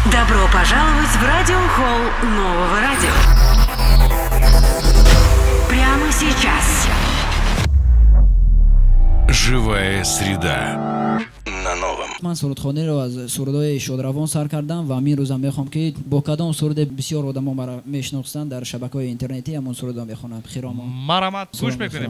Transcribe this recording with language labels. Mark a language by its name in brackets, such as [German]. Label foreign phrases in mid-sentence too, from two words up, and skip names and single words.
[Russian] Добро пожаловать в радиохолл нового радио. Прямо сейчас. Живая среда на новом. [Tajik] من سرودخوانی رو از سرودهای شادروان سر کردم و همین روزم میخوام که با کدام سرود بسیار آدما مرا میشناسن در شبکه‌های اینترنتی همون سرودا میخونم. خیراما مرحمت گوش میکنیم.